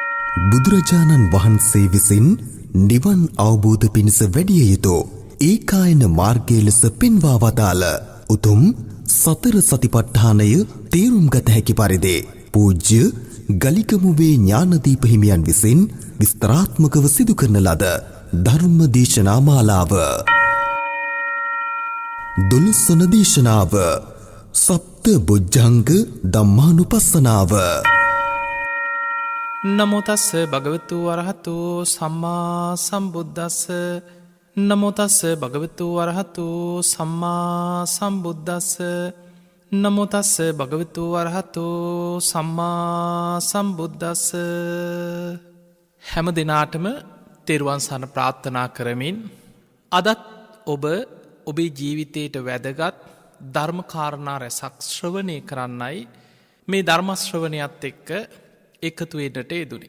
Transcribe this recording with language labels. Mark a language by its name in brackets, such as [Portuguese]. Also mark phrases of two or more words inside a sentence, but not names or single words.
[Sinhala] බුදුරජාණන් වහන්සේ විසින් නිවන් අවබෝධ පිණිස වැඩිය යුතු ඒකායන මාර්ගය ලෙස පෙන්වා වදාළ උතුම් සතර සතිපට්ඨානය තේරුම් ගත හැකි පරිදි පූජ්‍ය ගලිකමුවේ ඥානදීප හිමියන් විසින් විස්තරාත්මකව සිදු කරන ලද ධර්ම දේශනා මාලාව. 12 දේශනාව සප්ත බොජ්ජංග ධම්මානුපස්සනාව. [Pali] නමෝ තස්ස භගවතු වරහතු සම්මා සම්බුද්දස්ස. නමෝ තස්ස භගවතු වරහතු සම්මා සම්බුද්දස්ස. නමෝ තස්ස භගවතු වරහතු සම්මා සම්බුද්දස්ස. [Sinhala] හැම දිනාටම තෙරුවන් සරණ ප්‍රාර්ථනා කරමින් අදත් ඔබ ඔබේ ජීවිතයට වැදගත් ධර්මකාරණා රැසක් ශ්‍රවණය කරන්නයි මේ ධර්මශ්‍රවණයත් එක්ක එකතු වෙන්නට යෙදුනේ.